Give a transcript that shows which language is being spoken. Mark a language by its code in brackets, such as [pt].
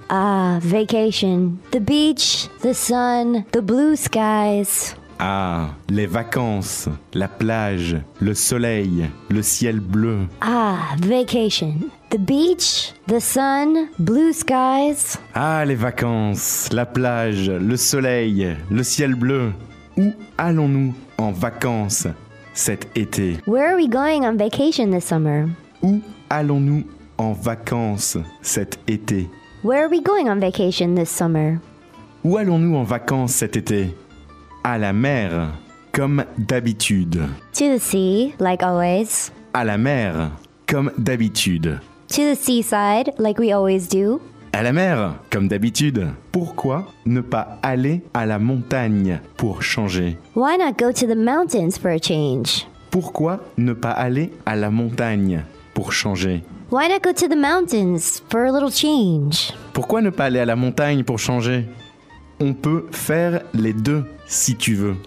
[en] Ah, vacation, the beach, the sun, the blue skies. [fr] Ah, les vacances, la plage, le soleil, le ciel bleu. [en] Ah, vacation, the beach, the sun, blue skies. [fr] Ah, les vacances, la plage, le soleil, le ciel bleu. Où allons-nous en vacances cet été? [en] Where are we going on vacation this summer? [fr] Où allons-nous en vacances cet été? [en] Where are we going on vacation this summer? [fr] Où allons-nous en vacances cet été? À la mer, comme d'habitude. [en] To the sea, like always. [fr] À la mer, comme d'habitude. [en] To the seaside, like we always do. [fr] À la mer, comme d'habitude. Pourquoi ne pas aller à la montagne pour changer? [en] Why not go to the mountains for a change? [fr] Pourquoi ne pas aller à la montagne pour changer? [en] Why not go to the mountains for a little change? [fr] Pourquoi ne pas aller à la montagne pour changer? On peut faire les deux si tu veux.